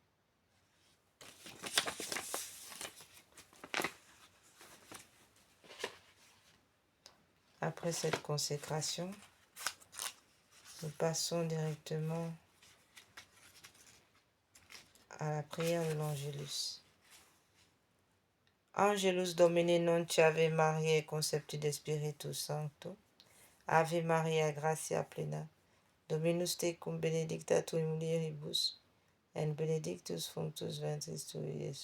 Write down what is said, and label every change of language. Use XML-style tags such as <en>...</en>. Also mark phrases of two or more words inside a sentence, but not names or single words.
<fr>Après cette consécration, nous passons directement à la prière de l'Angélus.</fr> <la>Angelus Domini non tiave Mariae concepti de Spiritu Sancto, Ave Maria, gratia plena, Dominus tecum benedicta tu in mulieribus, et benedictus fructus ventris tui, Iesus.</la>